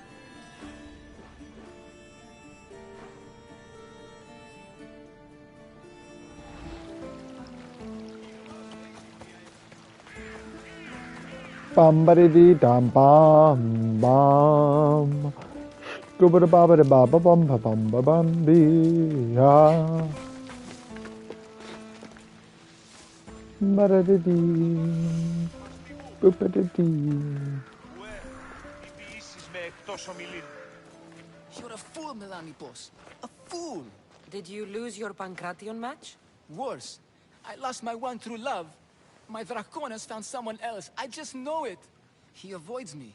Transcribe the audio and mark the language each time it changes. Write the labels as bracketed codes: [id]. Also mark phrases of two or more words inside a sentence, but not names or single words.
[en] Bum ba dee dum bum bum. Gooba da ba ba da ba ba bum ba bum ba bum bee ha. Ba da dee dee. Boop ba da dee. You're a fool, Melanipos. A fool! Did you lose your Pancration match? Worse. I lost my one true love. My Dracon has found someone else. I just know it. He avoids me.